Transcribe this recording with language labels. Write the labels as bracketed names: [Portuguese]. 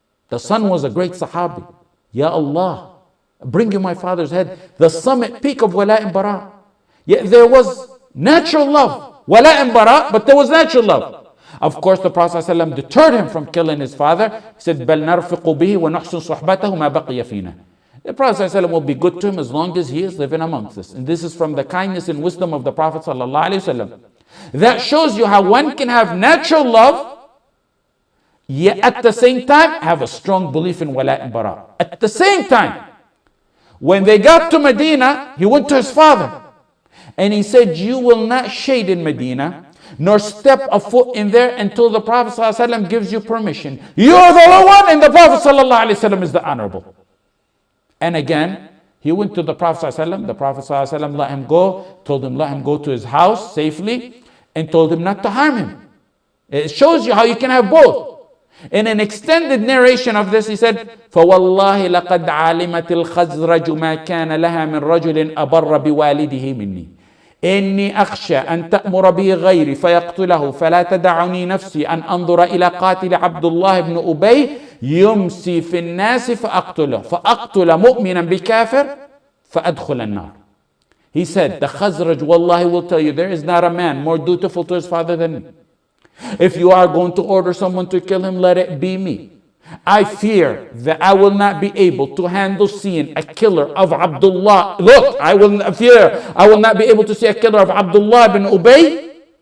[English] The son was a great Sahabi. Ya Allah, bring you my father's head. The summit peak of Walaa and Baraa. Yet there was natural love. Walaa and Baraa, but there was natural love. Of course, the Prophet ﷺ deterred him from killing his father. He said, [Arabic] بَلْ نَرْفِقُ بِهِ وَنَحْسُنْ صُحْبَتَهُ مَا بَقِيَ فِينَا. [English] The Prophet ﷺ will be good to him as long as he is living amongst us. And this is from the kindness and wisdom of the Prophet ﷺ. That shows you how one can have natural love, yet at the same time have a strong belief in Walaa and Baraa. At the same time, when they got to Medina, he went to his father and he said, you will not shade in Medina nor step a foot in there until the Prophet ﷺ gives you permission. You are the low one and the Prophet ﷺ is the honorable. And again, he went to the Prophet ﷺ. The Prophet ﷺ let him go, told him let him go to his house safely, and told him not to harm him. It shows you how you can have both. In an extended narration of this, he said, [Arabic] فَوَاللَّهِ لَقَدْ عَلِمَتِ الْخَزْرَجُ مَا كَانَ لَهَا مِنْ رَجُلٍ أَبَرَّ بِوَالِدِهِ مِنِّي إِنِّي أَخْشَى أَن تَأْمُرَ بِهِ غَيْرِي فَيَقْتُلَهُ فَلَا تَدَعُنِي نَفْسِي أَنْ أَنظُرَ إِلَى قَاتِلِ عَبْدُ اللَّهِ بْنِ أُبَيّ يُمْسِي فِي النَّاسِ فَأَقْتُلَ مُؤْمِنًا بِكَافِرٍ فَأَدْخُلَ النَّارِ. [English] He said, the Khazraj, wallahi, will tell you, there is not a man more dutiful to his father than me. If you are going to order someone to kill him, let it be me. I fear that I will not be able to handle seeing a killer of Abdullah. Look, I will not be able to see a killer of Abdullah bin Ubayy.